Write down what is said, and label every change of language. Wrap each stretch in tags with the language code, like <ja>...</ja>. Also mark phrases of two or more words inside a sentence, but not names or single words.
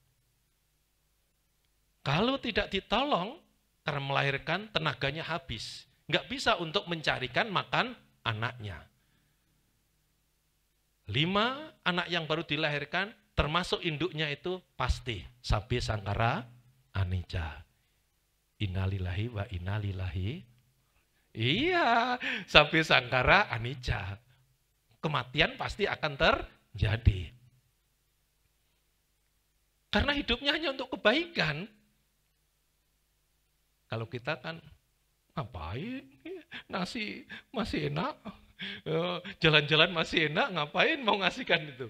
<id>Kalau tidak ditolong, karena melahirkan tenaganya habis. Nggak bisa untuk mencarikan makan anaknya. 5 anak yang baru dilahirkan, termasuk induknya itu pasti.</id> <pi>Sabbe sangkara anicca.</pi> <ar>Innalillahi wa innalillahi. Iya,</ar> <pi>sabbe sangkara anicca.</pi> <id>Kematian pasti akan terjadi. Karena hidupnya hanya untuk kebaikan. Kalau kita kan, ngapain? Nasi masih enak. Jalan-jalan masih enak, ngapain mau ngasihkan itu?</id>